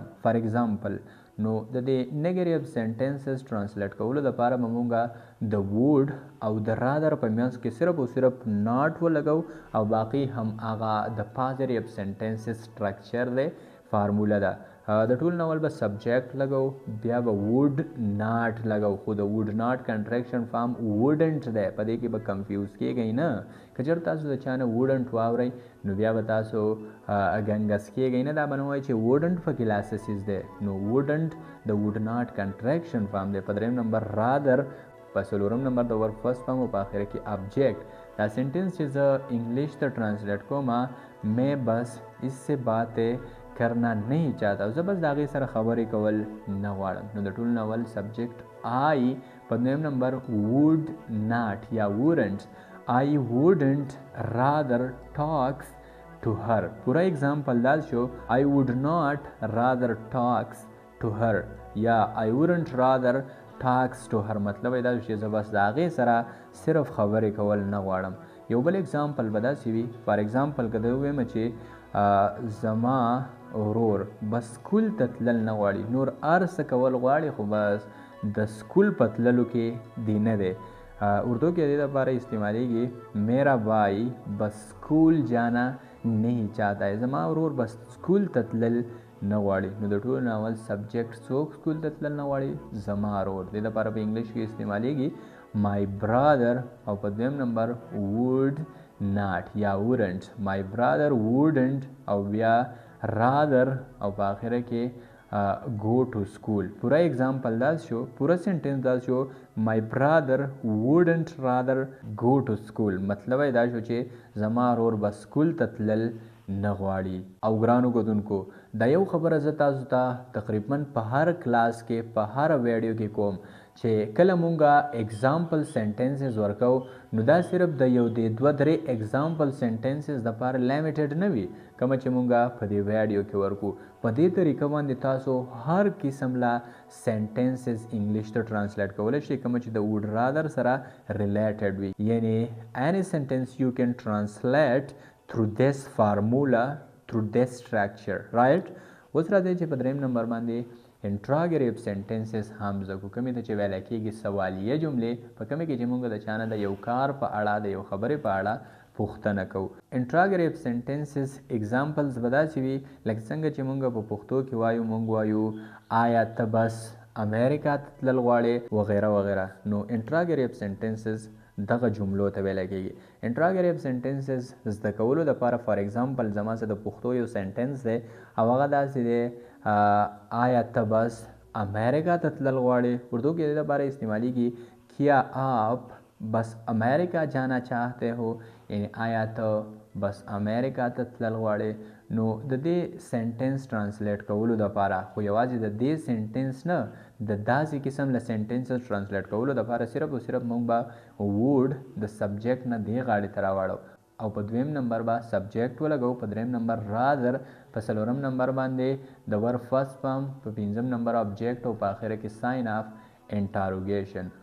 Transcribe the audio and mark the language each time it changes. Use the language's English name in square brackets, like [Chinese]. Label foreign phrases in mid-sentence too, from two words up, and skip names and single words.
[English] for example [Pashto] نو د دې [English] negative sentences translate [Pashto] کولو دپاره به مونږ د would او د rather په منځ کې صرف او صرف not ولګو او باقي هم هغه د [English] positive sentences structure [Pashto] دی، فارموله ده. د ټول نه اول به سبجیکټ لګو، بیا به [English] would not [Pashto] لګو، خو د would not [English] contraction form [Pashto] wouldn't دی. په دې کې به کنفیوز کیږئ نه. که چېرته تاسو د چا نه wouldn't واورئ نو بیا به تاسو ګنګس کیږئ نه. دا به نه وایئ چې wouldn't پکې لاسسیز دی. نو wouldn't د [English] would not contraction form [Pashto] دی. په دریم نمبر rather، په څلورم نمبر د [English] verb first form [Pashto] او په آخره کې آبجیکټ. دا سنټنس چې زه انګلیش ته ټرانسلیټ کوم، [Urdu] میں بس اس سے باتیں کرنا نہیں چاہتا، [Pashto] زه بس د هغې سره خبرې کول نه غواړم. نو د ټولو نه اول سبجیکټ I، په دویم نمبر [English] would not [Pashto] یا wouldn't. [English] I wouldn't rather talks to her. [Pashto] پوره اگزامپل دا شو [English] I would not rather talks to her [Pashto] یا [English] I wouldn't rather talks to her. [Pashto] مطلب یې دا چې زه بس د هغې سره صرف خبرې کول نه غواړم. یو بل اگزامپل به داسې وي، [English] for example [Pashto] که زه ووایم چې زما ورور بس سکول ته تلل نه غواړي، نور هر څه کول غواړي خو بس د سکول په تللو کې دی نه دی. اردو کې د دې لپاره استعمالیږي [Urdu] میرا بھائی بس سکول جانا نہیں چاہتا ہے. [Pashto] زما ورور بس سکول ته تلل نه غواړي. نو د ټولو نه اول سبجیکټ څوک سکول ته تلل نه غواړي؟ زما ورور. د دې لپاره په انګلیش کې استعمالیږي [English] my brother [Pashto] او په دویم نمبر [English] would not [Pashto] یا wouldn't. [English] my brother wouldn't [Pashto] او بیا rather او په آخره کې [English] go to school. [Pashto] پوره اگزامپل دا شو، پوره سنټنس دا شو [English] my brother wouldn't rather go to school. [Pashto] مطلب یې دا شو چې زما ورور به سکول ته تلل نه غواړي. او ګرانو کتونکو دا یو خبره زه تاسو ته تقریبا په هر کلاس کې په هر ویډیو کې کوم چې کله مونږه [English] example sentences [Pashto] ورکو نو دا صرف د یو د دوه درې [English] example sentences [Pashto] دپاره لیمیټډ نه وي کومه چې مونږه په دې ویډیو کې ورکو. په دې طریقه باندې تاسو هر قسم لا سنټنسز انګلیش ته ټرانسلیټ کولی شئ کومه چې د [English] would rather [Pashto] سره ریلیټډ وي. [English] یعنی any sentence you can translate through this formula, through this structure, right? [Pashto] اوس راځئ چې په دریم نمبر باندې [English] interrogative sentences [Pashto] هم زده کړو. کومې ته چې ویلی کېږي سوالیه جملې، په کومې کې چې موږ د چا نه د یو کار په اړه د یو خبرې په اړه پوښتنه کوو. [English] interrogative sentences examples [Pashto] به داسې وي لکه څنګه چې موږ په پښتو کې وایو، موږ وایو آیا ته بس امریکا ته تلل غواړې وغیره وغیره. نو [English] interrogative sentences [Pashto] دغه جملو ته ویلی کېږي. [English] interrogative sentences [Pashto] زده کولو دپاره [English] for example [Pashto] زما سره د پښتو یو سنټنس دی او هغه داسې دی آیا ته بس امریکا ته تلل غواړې. اردو کې د لپاره استعمالیږي [Urdu] کیا آپ بس امریکا جانا چاہتے ہو، [Pashto] یعنی آیا ته بس امریکا ته تلل غواړې. نو د دې سنټنس ټرانسلیټ کولو دپاره خو یوازې د دې سنټنس نه د داسې قسم له سنټنسز ټرانسلیټ کولو دپاره صرف او صرف موږ به would د سبجیکټ نه دې غاړې ته راوړو او په دویم نمبر به سبجیکټ ولګو، په دریم نمبر rather، په څلورم نمبر باندې د [English] verb first form, [Pashto] په پنځم نمبر آبجیکټ او په آخره کې [English] sign of interrogation.